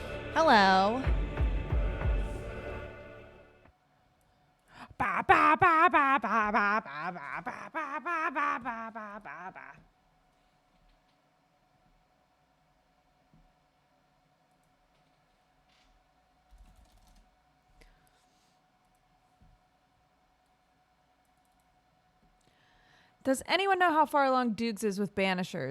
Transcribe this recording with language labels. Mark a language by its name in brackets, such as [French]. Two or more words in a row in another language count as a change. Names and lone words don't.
[English] Hello. Ba ba ba ba ba ba ba ba ba ba ba ba ba ba ba ba. Does anyone know how far along Dukes is with Banishers?